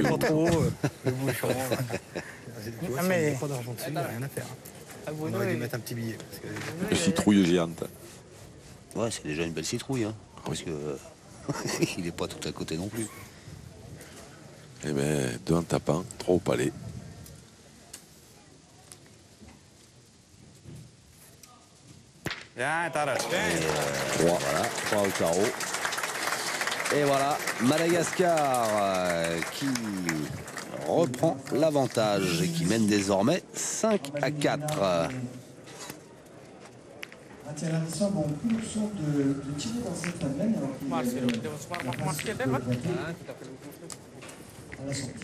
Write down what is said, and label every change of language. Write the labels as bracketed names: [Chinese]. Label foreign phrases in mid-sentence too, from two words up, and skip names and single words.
[French] Pas trop le bouchon. Tu vois, mais- pas d'argent dessus, il n'y a rien à faire. On aurait dû mettre un petit billet. Parce que... Une citrouille géante. Ouais, c'est déjà une belle citrouille, hein. Parce que il n'est pas tout à côté non plus. Eh bien, 2 en tapant, 3 au palais. [Danish] Ja, der er det. [French] 3, voilà, 3 au carreau. Et voilà, Madagascar qui reprend l'avantage et qui mène désormais 5-4. Mathieu Larissa, bon, plus l'option de tirer dans cette tabelle, alors qu'il est à la sortie.